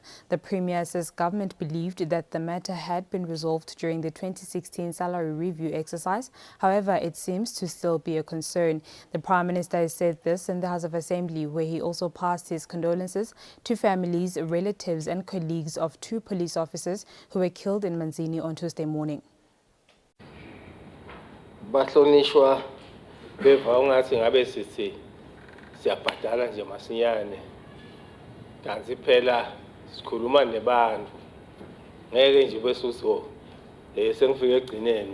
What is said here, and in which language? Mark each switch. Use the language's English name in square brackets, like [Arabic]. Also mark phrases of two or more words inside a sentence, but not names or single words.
[English] The Premier says government believed that the matter had been resolved during the 2016 salary review exercise. However, it seems to still be a concern. The Prime Minister has said this in the House of Assembly, where he also passed his condolences to families, relatives and colleagues of 2 police officers who were killed in Manzini on Tuesday morning. [Swati] Bahlonishwa beva ungathi ngabe sithi siyabhadala nje masinyane kanti phela sikhuluma nebantu ngeke nje besuso sengifike egcineni